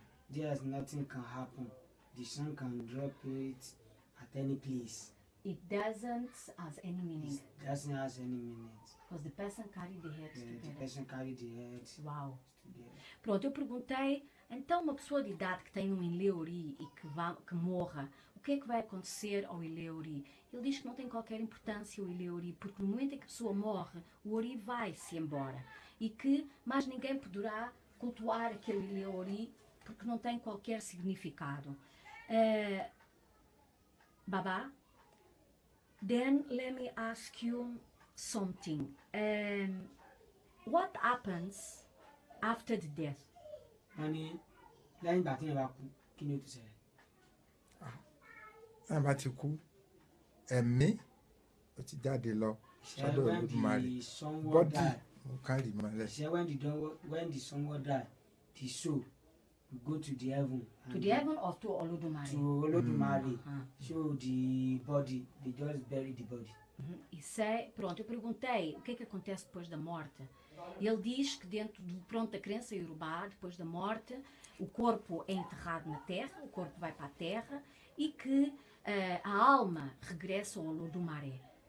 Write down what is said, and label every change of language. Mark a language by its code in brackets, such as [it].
[en] There's nothing can happen. The sun can drop it at any place. It doesn't have any meaning. It doesn't have any meaning. Because the person carried the head The together. person carry the head Uau. together. [pt] Pronto, eu perguntei, então uma pessoa de idade que tem um Ileuri e que morra, o que é que vai acontecer ao Ileuri? Ele diz que não tem qualquer importância o Ileuri, porque no momento em que a pessoa morre, o Ori vai-se embora. E que mais ninguém poderá cultuar aquele Ileuri, porque não tem qualquer significado. [en] Baba, then let me ask you something. What happens after the death? [yo] Lẹ́yìn ìgbà tí yẹn bá kú, kí ni ó ti ṣẹlẹ̀? Náà bá ti kú, ẹ̀mí ó ti jáde lọ sọ́dọ̀ Olódùmarè. Bọ́dì ó kárì mọ́lẹ̀. [en] He said when the Sango die, the soul will go to the heaven. To the heaven or to Olódùmarè? To Olódùmarè. So the body, they just bury the body. [pt] Isso é, pronto, eu perguntei o que é que acontece depois da morte. E ele diz que dentro da crença Yorubá, depois da morte, o corpo é enterrado na terra, o corpo vai para a terra e que a alma regressa ao Olódùmarè.